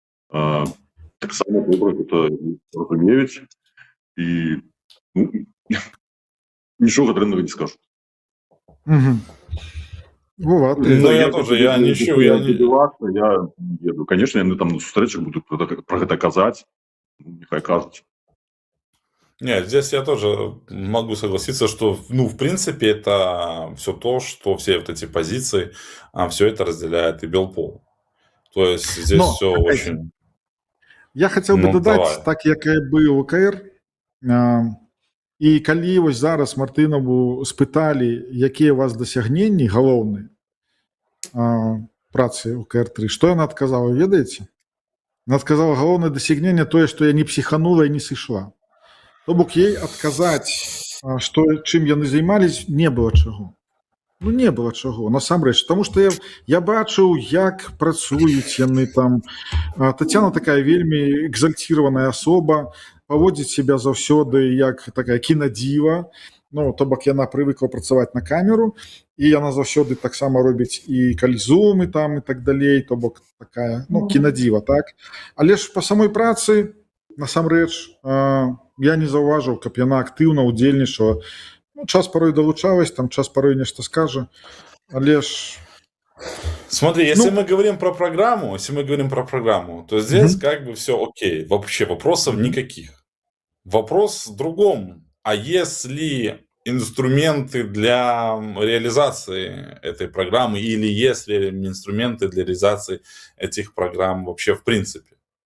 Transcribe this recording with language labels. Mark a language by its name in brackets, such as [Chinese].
[Belarusian] Так само добра гэта разумеюць, і нічога дрэннага не скажу. Вот. [Russian] Ну, я тоже, я не еду. [Belarusian] Конечно, яны там на сустрэчах будуць про гэта казаць, нехай кажуць. [Russian] Нет, здесь я тоже могу согласиться, что, ну, в принципе, это все то, что все вот эти позиции, все это разделяет и Белпол. То есть здесь все очень... [Belarusian] Я хотел бы додать, так як і быў УКР, і калі вось зараз Мартынову спыталі, якія у вас дасягненні галоўныя працы УКР-3, што яна адказала, ведаеце? Яна адказала, галоўнае дасягненне тое, што я не псіханула і не сышла. То бок ей адказаць, чым яны займались, не было чаго. Ну, не было чаго, насамрэч. Таму што я бачыў, як працуюць яны там. Татьяна такая вельмі экзальціраваная асоба, паводзіць себя заўсёды як такая кінадзіва. Ну, то бок яна прывыкла працаваць на камеру, і яна заўсёды таксама робіць і калі зумы там і так далей, то бок такая, ну, кінадзіва, так? Але ж па самой працы, насамрэч, я не заўважыў, каб яна актыўна ўдзельнічала. Ну, час порой долучалась, там час порой нечто скажет, але ж... [Russian] Смотри, если мы говорим про программу, то здесь как бы все окей, вообще вопросов никаких. Вопрос в другом. А если инструменты для реализации этой программы или есть ли инструменты для реализации этих программ вообще в принципе?